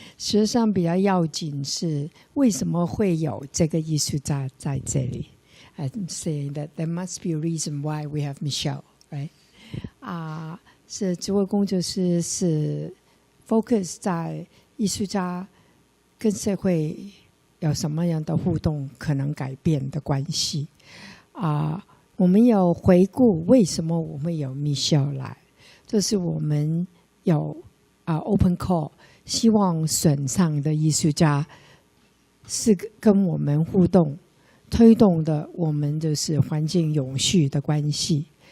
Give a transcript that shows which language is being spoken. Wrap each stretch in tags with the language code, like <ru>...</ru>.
<zh>事实上比较要紧是为什么会有这个艺术家在这里。</zh> <en>I'm saying that there must be a reason why we have Michelle, right?</en> <zh>是智慧工作室是 focus 在艺术家跟社会有什么样的互动可能改变的关系。我们有回顾为什么我们有 Michelle 来，就是我们有open call， 希望选上的艺术家是跟我们互动，推动的我们就是环境永续的关系。</zh>